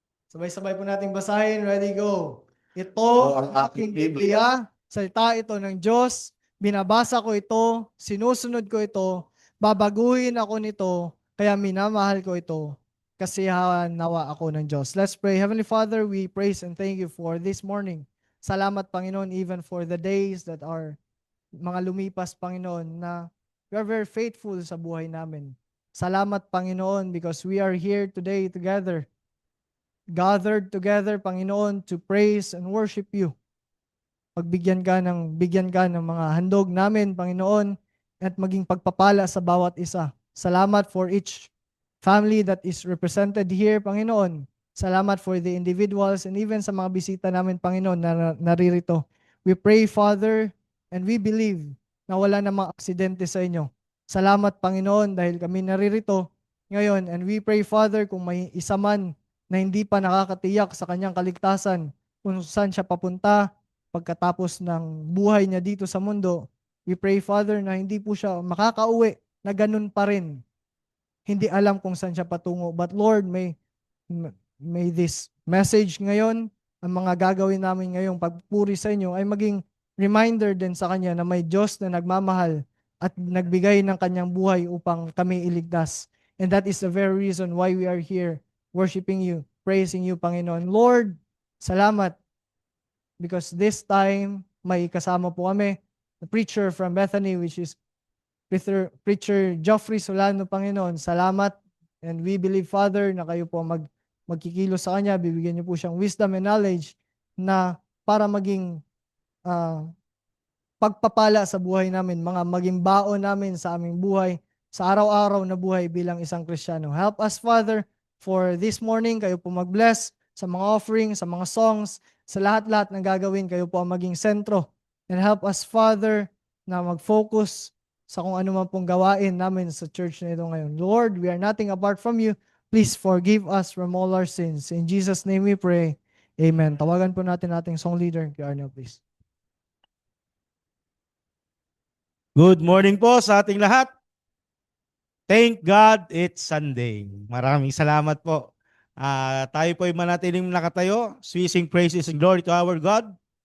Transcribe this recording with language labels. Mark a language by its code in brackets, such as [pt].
[tl] Sabay-sabay po nating basahin. Ready, go. Ito ang aking Biblia. Salita ito ng Diyos. Binabasa ko ito. Sinusunod ko ito. Babaguhin ako nito. Kaya minamahal ko ito. Kasiyahan nawa ako ng Diyos. [en] Let's pray. Heavenly Father, we praise and thank you for this morning. [tl] Salamat, Panginoon, [en] even for the days that are [tl] mga lumipas, Panginoon, [en] na we are very faithful [tl] sa buhay namin. Salamat, Panginoon, [en] because we are here today together, gathered together, Panginoon, to praise and worship you. [tl] Bigyan ka ng mga handog namin, Panginoon, at maging pagpapala sa bawat isa. [en] Salamat for each family that is represented here, Panginoon. [tl] Salamat [en] for the individuals and even [tl] sa mga bisita namin, Panginoon, na naririto. [en] We pray, Father, and we believe [tl] na wala namang aksidente sa inyo. Salamat, Panginoon, dahil kami naririto ngayon. [en] And we pray, Father, [tl] kung may isa man na hindi pa nakakatiyak sa kanyang kaligtasan, kung saan siya papunta pagkatapos ng buhay niya dito sa mundo, [en] we pray, Father, [tl] na hindi po siya makakauwi, na ganun pa rin. Hindi alam kung saan siya patungo. [en] But Lord, may this message [tl] ngayon, ang mga gagawin namin ngayong pagpuri sa inyo ay maging reminder din sa Kanya na may Diyos na nagmamahal at nagbigay ng Kanyang buhay upang kami iligtas. [en] And that is the very reason why we are here worshiping you, praising you, Panginoon. Lord, salamat because this time [tl] may kasama po kami, [en] the preacher from Bethany, which is Preacher Geoffrey Solano, Panginoon. [tl] Salamat, and we believe, Father, na kayo po magkikilos sa Kanya, bibigyan niyo po siyang wisdom and knowledge na para maging pagpapala sa buhay namin, maging baon namin sa aming buhay, sa araw-araw na buhay bilang isang Kristiyano. [en] Help us, Father, for this morning, [tl] kayo po mag-bless sa mga offering, sa mga songs, sa lahat-lahat ng gagawin, kayo po ang maging sentro. [en] And help us, Father, [tl] na mag-focus sa kung ano man pong gawain namin sa church na ito ngayon. [en] Lord, we are nothing apart from you. Please forgive us from all our sins. In Jesus' name we pray. Amen. [tl] Tawagan po natin ating song leader. [en] Kay Arnel, please. Good morning po sa ating lahat. Thank God it's Sunday. [tl] Maraming salamat po. Tayo po ay manatiling nakatayo. [en] We sing praises and glory to our God.